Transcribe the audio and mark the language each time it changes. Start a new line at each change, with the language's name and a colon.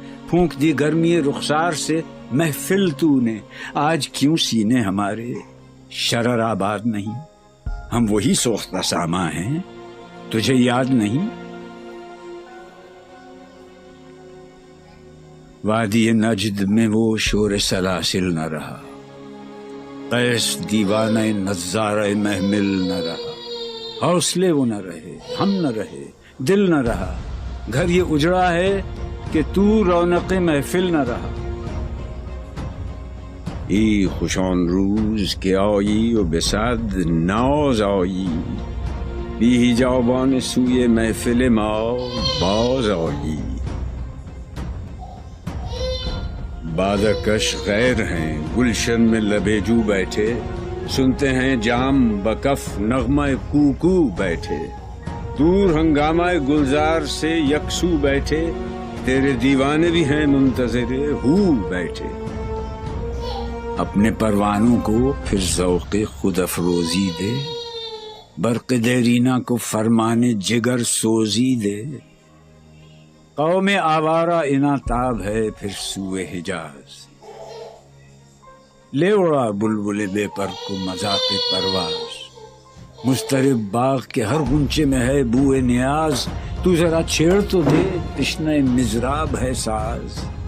Urdu: پھونک دی گرمی رخسار سے محفل تو نے، آج کیوں سینے ہمارے شرر آباد نہیں؟ ہم وہی سوختہ ساما ہیں، تجھے یاد نہیں؟ وادی نجد میں وہ شور سلاسل نہ رہا، قیس دیوانہ نظارہ محمل نہ رہا. حوصلے وہ نہ رہے، ہم نہ رہے، دل نہ رہا. گھر یہ اجڑا ہے کہ تو رونق محفل نہ رہا.
Persian: ای خوشان روز که آیی و به صد ناز آیی، بی حجابان سوی محفل ما باز آیی.
Urdu: بادکش غیر ہیں گلشن میں لبیجو بیٹھے، سنتے ہیں جام بکف نغمہ کوکو بیٹھے. دور ہنگامہ گلزار سے یکسو بیٹھے، تیرے دیوانے بھی ہیں منتظر ہو بیٹھے. اپنے پروانوں کو پھر ذوق خود افروزی دے، برق دیرینہ کو فرمان جگر سوزی دے. कौम आवारा इना ताब है फिर सूए हिजाज, ले उड़ा बुलबुल बेपर को मजाक परवाज, मुस्तरिब बाग के हर गुंचे में है बूए नियाज, तू जरा छेड़ तो दे तिश्ने मिजराब है साज।